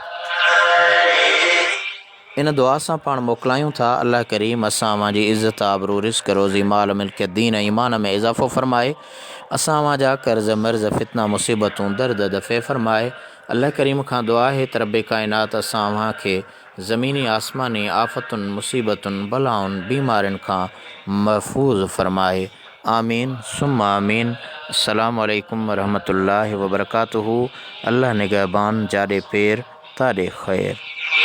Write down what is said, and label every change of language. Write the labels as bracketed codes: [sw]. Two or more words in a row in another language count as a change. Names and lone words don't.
[sd] इन दुआ सां पाण मोकिलायूं था, अल्लाह करीम असां अव्हां जी इज़्ज़त, आबरू, रिज़्क़, रोज़ी, माल, मिल्कियत, दीन, ईमान में इज़ाफ़ो फ़रमाए। असां अव्हां जा कर्ज़, मर्ज़, फितना, मुसीबतूं, दर्द दफ़े फ़रमाए। अल्लाह करीम खां दुआ है त रब कायनात असां खे ज़मीनी आसमानी आफ़तुनि मुसीबतुनि बलाउनि बीमारियुनि खां महफूज़ फ़रमाए। [ar] آمين ثم آمين. السلام عليكم ورحمة الله وبركاته. [sd] अल्लाह निगहबान, जाॾे पेर ताॾे ख़ैर।